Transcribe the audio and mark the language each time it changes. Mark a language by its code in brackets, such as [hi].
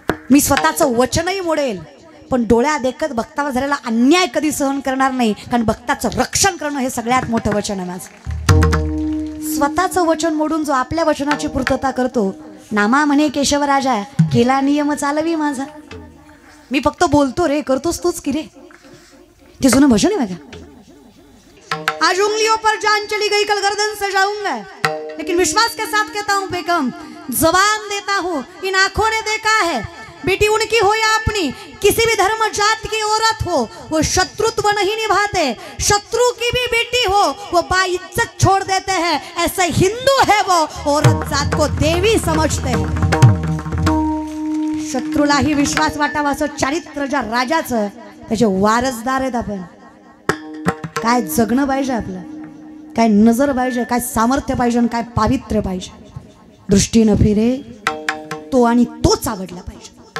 [mr] मी स्वतःचं वचनही मोडेल, पण डोळ्या देखत भक्तावर झालेला अन्याय कधी सहन करणार नाही, कारण भक्ताचं रक्षण करणं हे सगळ्यात मोठं वचन आहे माझं. स्वतःचं वचन मोडून जो आपल्या वचनाची पूर्तता करतो, नामा म्हणे केशवराजा, केला नियम चालवी माझा. मी फक्त बोलतो रे, करतोस तूच की रे. ते जुनं भजन आहे बघा. [hi] आज उंगलियों पर जान चली गई, कल गर्दन से जाऊंगा, लेकिन विश्वास के साथ कहता हूं बेगम, जबान देता हूं, इन आंखों ने देखा है, बेटी उनकी हो या अपनी, किसी भी धर्म जात की औरत हो, वो शत्रुत्व नहीं निभाते. शत्रु की भी बेटी हो, वो बाइज्जत छोड़ देते हैं. ऐसे हिंदू है वो, औरत जात को देवी समझते हैं. [mr] शत्रूलाही विश्वास वाटावा असं चारित्र्य ज्या राजाचं, त्याचे वारसदार आहेत आपण. काय जगणं पाहिजे आपलं, काय नजर पाहिजे, काय सामर्थ्य पाहिजे, काय पावित्र्य पाहिजे. दृष्टी न फिरे तो आणि तोच आवडला पाहिजे.